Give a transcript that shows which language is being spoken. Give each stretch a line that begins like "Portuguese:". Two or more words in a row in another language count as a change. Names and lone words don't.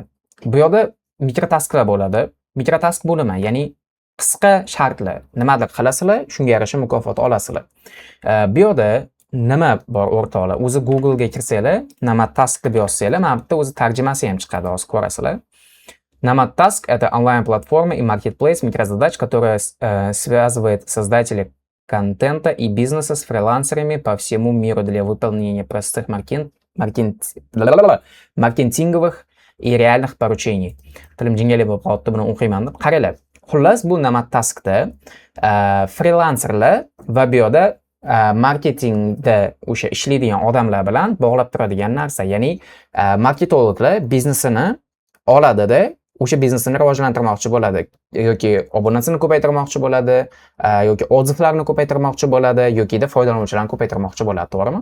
Uzbek: Bu yerda mikrotasklar bo'ladi. Mikrotask bu nima? Ya'ni qisqa shartlar. Nimadir qilasizlar, shunga yarasha mukofot olasizlar. Bu yerda nima bor o'rtoqlar? O'zi Google ga kirsanglar, Nomad Task deb yozsanglar, mana bu yerda o'zi tarjimasi ham chiqadi, hozir ko'rasizlar.
Russian: Nomad Task — это онлайн-платформа и маркетплейс микрозадач, которая связывает создателей контента и бизнеса с фрилансерами по всему миру для выполнения простых маркетинговых и реальных поручений.
Uzbek: Tilim jingali bo'lib qoldi, buni o'qiyman deb. Qaranglar. Xullas, bu Nomad Task'da freelancerlar va bu yerda marketingda o'sha ishlaydigan odamlar bilan bog'lab turadigan narsa. Ya'ni marketologlar biznesini oladida, o'sha biznesini rivojlantirmoqchi bo'ladi yoki obunasini ko'paytirmoqchi bo'ladi, yoki odzivlarni ko'paytirmoqchi bo'ladi, yoki da foydalanuvchilarni ko'paytirmoqchi bo'ladi, to'g'rimi?